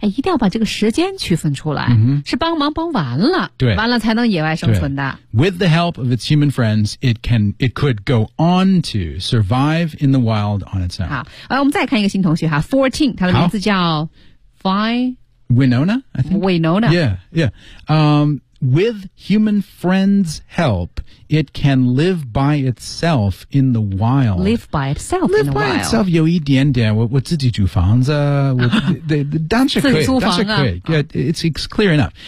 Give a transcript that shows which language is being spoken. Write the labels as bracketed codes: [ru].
[zh] 一定要把这个时间区分出来、是帮忙帮完了对完了才能野外生存的 [en] With the help of its human friends it could go on to survive in the wild on its own [zh] 好、我们再看一个新同学哈 14 他的名字叫 [en] Winona I think. Winona With human friends' help, it can live by itself in the wild. Live by itself live in the wild. Live by itself [zh] 有一点点，我自己租房子，我当时可以，当时可以。 [en] It's clear enough.